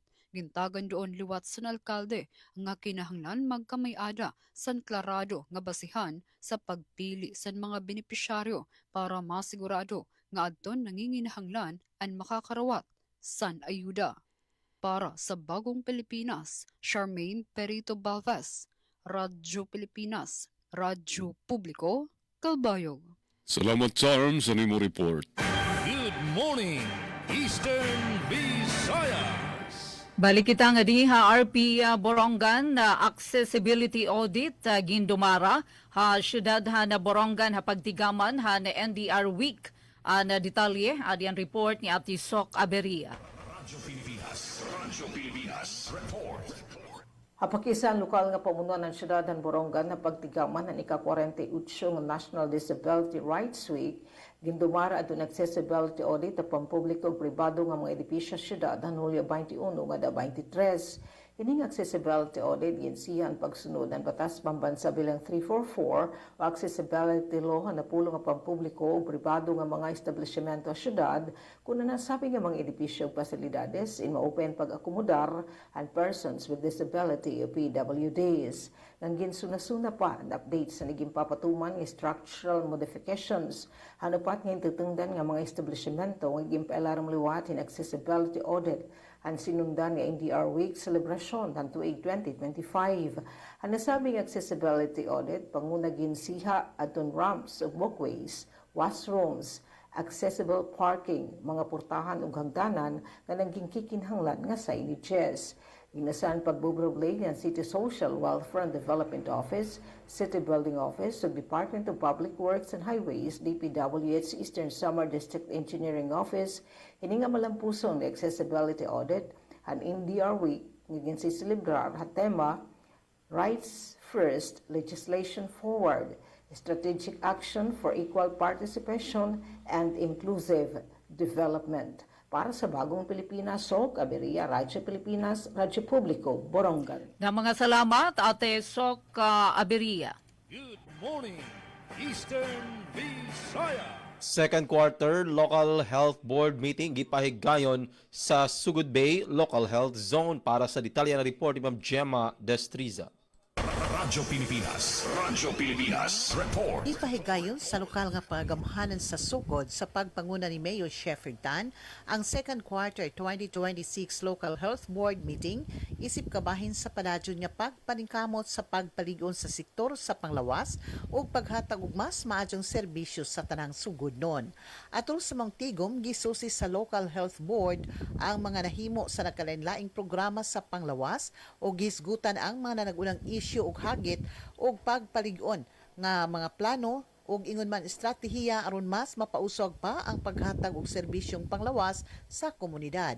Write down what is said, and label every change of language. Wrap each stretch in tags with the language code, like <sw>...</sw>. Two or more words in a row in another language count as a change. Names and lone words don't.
<war>Gintagan doon liwat sa alkalde nga kinahanglan magkamay-ada san klarado nga basihan sa pagpili sa mga benepisyaryo para masigurado nga adton nanginginahanglan ang makakarawat san ayuda. Para sa Bagong Pilipinas, Charmaine Perito Balvas, Radyo Pilipinas, Radyo Publiko, Kalbayog. Salamat, Charm, sa nimo report.</war> <en>Good morning, Eastern Visayas.</en> <war>Balik kita nga diha RP Borongan na</war> <en>accessibility audit</en> <war>gindumara ha syudad ha na Borongan ha pagtigaman ha na NDR Week na detalye adian report ni Ati Sok Aberia. Radyo Pilipinas, report. Hapakisa ang lokal nga pamunuan ng syudad ng Borongan na pagtigaman ng ika-48 ng</war> <en>National Disability Rights Week,</en> <war>gindumara adto</war> <en>accessibility audit</en> <war>sa pampubliko ug pribado nga mga edipisyo sa syudad ng Hulyo 21 ngada 23. Ining</war> <en>accessibility audit</en> <war>ginsihan pagsunod ng batas pambansa bilang 344 o</war> <en>accessibility law</en> <war>na pulong nga pampubliko ug pribado nga mga establishmento sa syudad kung nasabi nga mga edipisyo ug pasilidades in ma-open pag-akomodar</war> <en>and persons with disability</en> <war>o PWDs. Nang ginsuna-suna pa ang update sa naging papatuman ng</war> <en>structural modifications</en> <war>hanupat nga tutungdan nga mga establishmento nga gimpailaram liwat in</war> <en>accessibility audit</en> <war>ang sinundan nga</war> <en>NDR Week celebration</en> <war>ng tuig 2025. Ang nasabing accessibility audit panguna ginsiha adton ramps ug walkways, washrooms,</war> <en>accessible parking,</en> <war>mga portahan ug hagdanan nga nagingkikinhanglan nga signages. Inasahan pagbuburoblay ng City Social Welfare and Development Office, City Building Office ug Department of Public Works and Highways, DPWH Eastern Samar District Engineering Office, ini nga malampusong na</war> <en>accessibility audit</en> <war>ang NDR Week nga ginsisilibrar ha tema Rights First, Legislation Forward, Strategic Action for Equal Participation and Inclusive Development. Para sa Bagong Pilipinas, Sok Aberia, Radyo Pilipinas, Radyo Publiko, Borongan. Na mga salamat, Ate Sok Aberia.</war> <en>Good morning, Eastern Visayas. Second quarter local health board meeting</en> <ceb>gipahigayon sa</ceb> <en>Sugod Bay Local Health Zone.</en> <ceb>Para sa detalye na report ni Ma'am Gemma Destriza. Radyo Pilipinas, report. Ipahigayon sa lokal nga pagamhanan sa sugod sa pagpanguna ni Mayor Shepherd Tan ang</ceb> <en>second quarter 2026 local health board meeting</en> <ceb>isip kabahin sa paladyon nga pagpaningkamot sa pagpaligon sa sektor sa panglawas o paghatag og mas maadyong serbisyo sa tanang sugod nun. Atol sa mga tigom gisusi sa</ceb> <en>local health board</en> <ceb>ang mga nahimo sa nagkalain-laing programa sa panglawas o gisgutan ang mga nanagunang issue ug hagit ug pagpaligon nga mga plano ug ingon man estratehiya aron mas mapausog pa ang paghatag og serbisyong panglawas sa komunidad.</ceb>